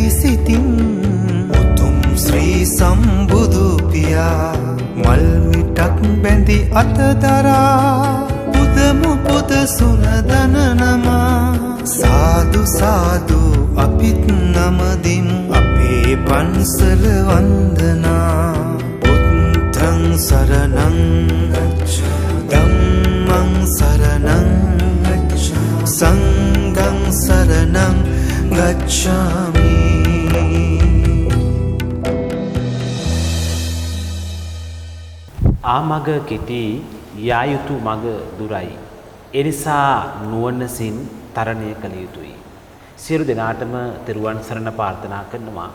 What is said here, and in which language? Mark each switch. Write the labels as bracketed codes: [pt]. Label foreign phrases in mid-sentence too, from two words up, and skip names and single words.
[si] සිතින් උතුම් ශ්‍රී සම්බුදු පියා මල් මිටක් බැඳි අතදරා පුදමු පුද සුනදන නමා සාදු සාදු අපිත් නමදිමු අපේ පන්සල වන්දනා [pi] බුද්ධං සරණං ධම්මං සරණං සංඝං සරණං ගච්ඡාමි. [si] ආ මග කෙටි යා යුතු මග දුරයි. එනිසා නුවණසින් තරණය කළ යුතුයි. සියලු දෙනාටම තෙරුවන් සරණ ප්‍රාර්ථනා කරනවා.